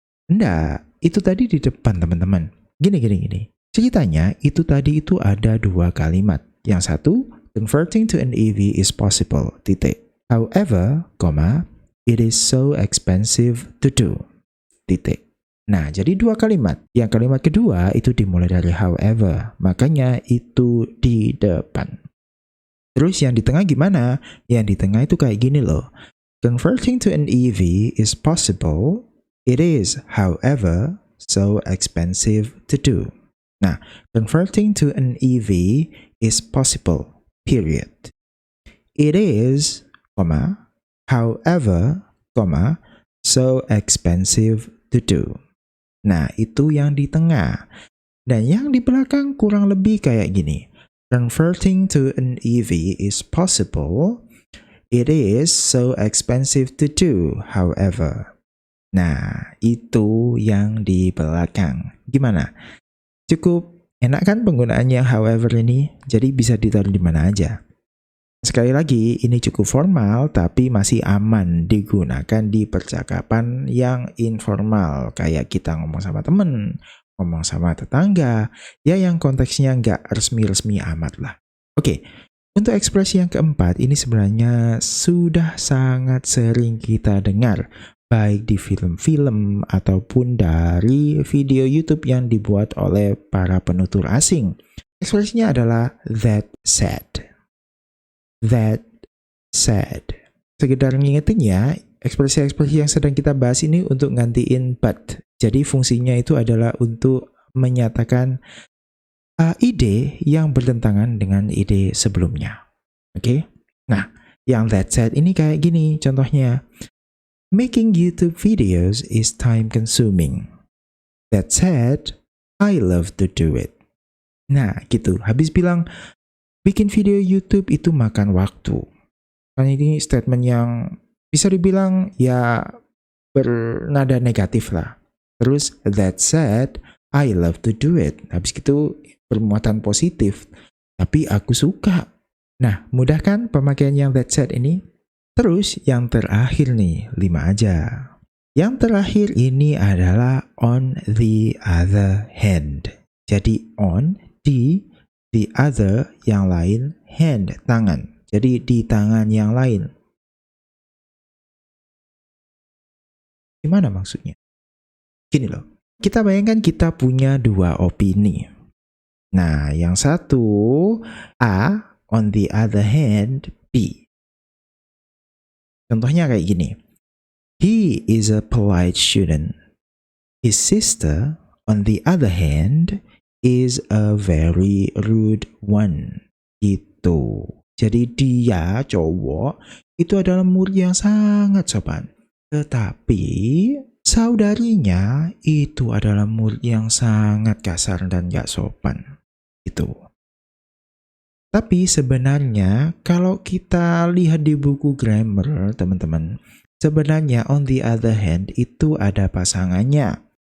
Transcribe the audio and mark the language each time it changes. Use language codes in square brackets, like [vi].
[id] Enggak, itu tadi di depan, teman-teman. Gini. Ceritanya, itu tadi itu ada 2 kalimat. Yang satu, [en] converting to an EV is possible, [id] titik. [en] However, it is so expensive to do. [id] Titik. Nah, jadi dua kalimat. Yang kalimat kedua itu dimulai dari however. Makanya itu di depan. Terus yang di tengah gimana? Yang di tengah itu kayak gini loh. [en] Converting to an EV is possible. It is, however, so expensive to do. Nah, converting to an EV is possible. Period. It is, however, so expensive to do. [id] Nah, itu yang di tengah. Dan yang di belakang kurang lebih kayak gini. Converting to an EV is possible. It is so expensive to do, however. Nah, itu yang di belakang. Gimana? Cukup enak kan penggunaannya however ini? Jadi bisa ditaruh di mana aja. Sekali lagi, ini cukup formal tapi masih aman digunakan di percakapan yang informal. Kayak kita ngomong sama temen, ngomong sama tetangga, ya yang konteksnya nggak resmi-resmi amat lah. Oke, untuk ekspresi yang keempat, ini sebenarnya sudah sangat sering kita dengar. Baik di film-film ataupun dari video YouTube yang dibuat oleh para penutur asing. Ekspresinya adalah [en] that said. That said. [id] Sekedar ngingetin ya, ekspresi-ekspresi yang sedang kita bahas ini untuk gantiin but. Jadi fungsinya itu adalah untuk menyatakan ide yang bertentangan dengan ide sebelumnya. Oke? Nah, yang that said ini kayak gini contohnya. [en] Making YouTube videos is time consuming. That said, I love to do it. [id] Nah, gitu. Habis bilang bikin video YouTube itu makan waktu. Kan ini statement yang bisa dibilang ya bernada negatif lah. Terus, [en] that said, I love to do it. [id] Habis itu bermuatan positif. Tapi aku suka. Nah, mudah kan pemakaian yang that said ini? Terus, yang terakhir nih, 5 aja. Yang terakhir ini adalah [en] on the other hand. [id] Jadi, on, the other, yang lain, hand, tangan. Jadi di tangan yang lain. Gimana maksudnya? Gini loh, kita bayangkan kita punya dua opini. Nah, yang satu A, [en] on the other hand, [id] B. Contohnya kayak gini. [en] He is a polite student. His sister, on the other hand, is a very rude one. [id] Gitu. Jadi dia, cowok, itu adalah murid yang sangat sopan. Tetapi saudarinya itu adalah murid yang sangat kasar dan gak sopan. Gitu. Tapi sebenarnya kalau kita lihat di buku grammar, teman-teman, sebenarnya [en] on the other hand [id] itu ada pasangannya.